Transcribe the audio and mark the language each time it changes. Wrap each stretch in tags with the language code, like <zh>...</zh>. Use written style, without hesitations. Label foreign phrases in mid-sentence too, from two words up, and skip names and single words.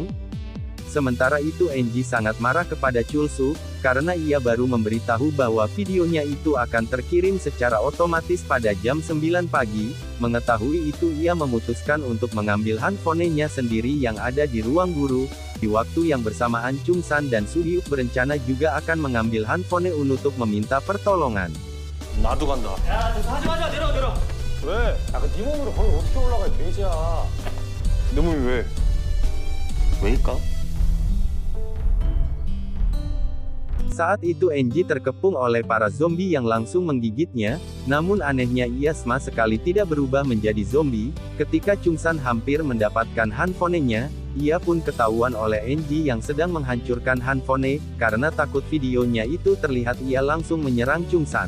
<id>Sementara itu Enji sangat marah kepada Chulsu, karena ia baru memberitahu bahwa videonya itu akan terkirim secara otomatis pada jam 9 pagi. Mengetahui itu ia memutuskan untuk mengambil handphonenya sendiri yang ada di ruang guru. Di waktu yang bersamaan Chungsan dan Suhyuk berencana juga akan mengambil handphone untuk meminta pertolongan.</id> <ko>나도 간다. 야, 저 하지 마자. 내려. 왜? 야, 네 몸으로 거기 어떻게 올라가, 이 돼지야. 내 몸이 왜? 왜일까?</ko> <id>Saat itu Enji terkepung oleh para zombie yang langsung menggigitnya, namun anehnya ia sama sekali tidak berubah menjadi zombie. Ketika Chungsan hampir mendapatkan handphonenya, ia pun ketahuan oleh Enji yang sedang menghancurkan handphone, karena takut videonya itu terlihat ia langsung menyerang Chungsan.</id>